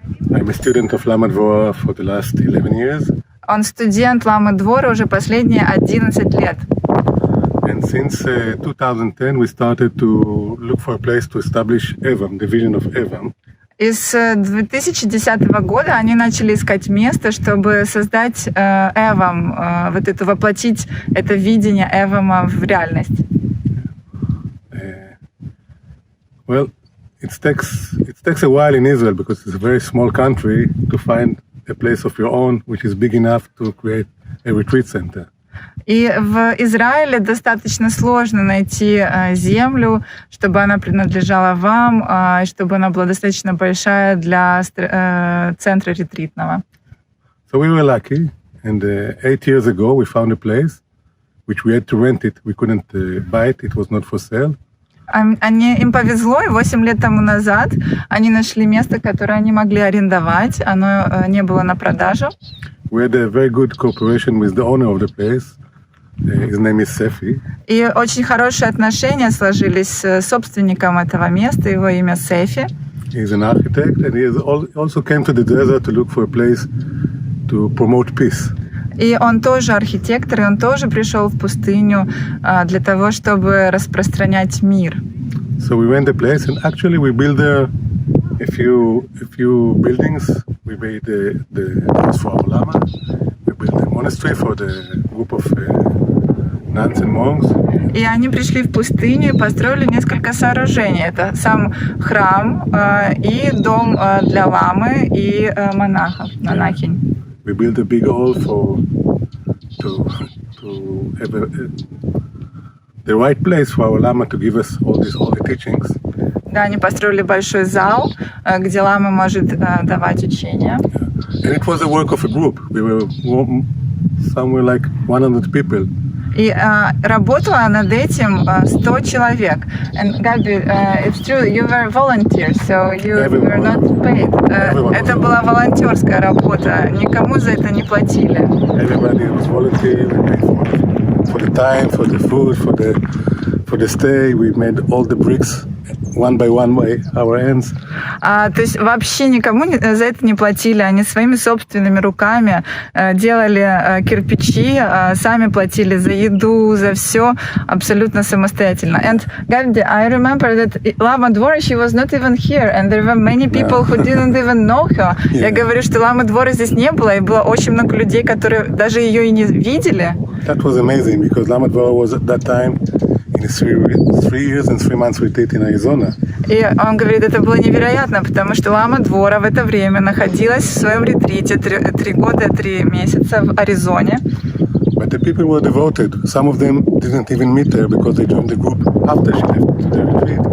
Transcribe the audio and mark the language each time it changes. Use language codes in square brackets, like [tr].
[en] I'm a student of Lama Dvora for the last 11 years. [ru] Он студент Ламы Двора уже последние 11 лет. [en] And since 2010 we started to look for a place to establish Evam, the vision of Evam. [ru] И с 2010 года они начали искать место, чтобы создать Эвам, воплотить это видение Эвама в реальность. [en] Well, it takes a while in Israel because it's a very small country to find a place of your own which is big enough to create a retreat center. [ru] И в Израиле достаточно сложно найти землю, чтобы она принадлежала вам, и чтобы она была достаточно большая для центра ретритного. [en] So we were lucky, and 8 years ago we found a place which we had to rent it. We couldn't buy it; it was not for sale. [ru] Им повезло, и 8 лет тому назад они нашли место, которое они могли арендовать. Оно не было на продажу. [en] We had a very good cooperation with the owner of the place. His name is Sefi. [ru] И очень хорошие отношения сложились с собственником этого места, его имя Сефи. [en] He's an architect, and he also came to the desert to look for a place to promote peace. [ru] И он тоже архитектор, и он тоже пришел в пустыню для того, чтобы распространять мир. [en] So we went to the place, and actually we built there a few buildings. We made the house for our lama. We built a monastery for the group of nuns and monks. [ru] И они пришли в пустыню и построили несколько сооружений. Это сам храм и дом для ламы и монахинь. [en] We built a big hall to have the right place for our lama to give us all the teachings. [ru] Да, они построили большой зал, где лама может давать учения. [en] And it was the work of a group. We were somewhere like 100 people. [ru] И работала над этим 100 человек. [en] And Gabi, it's true, you were volunteers, so you were not paid. [ru] Это была волонтерская работа, никому за это не платили. [en] Everybody was volunteer. We paid for the time, for the food, for the stay. We made all the bricks one by one by our hands. [ru] То есть вообще никому за это не платили. Они своими собственными руками делали кирпичи, сами платили за еду, за все абсолютно самостоятельно. [en] And Gabi, I remember that Lama Dvora, she was not even here, and there were many people who didn't even know her. [ru] Я говорю, что Ламы Двора здесь не было, и было очень много людей, которые даже ее и не видели. [en] That was amazing because Lama Dvora was at that time in a 3 years and 3 months retreat in Arizona. [ru] И он говорит, это было невероятно, потому что Лама Двора в это время находилась в своем ретрите 3 года, 3 месяца в Аризоне. [en] But the people were devoted. Some of them didn't even meet her because they joined the group after she left the retreat.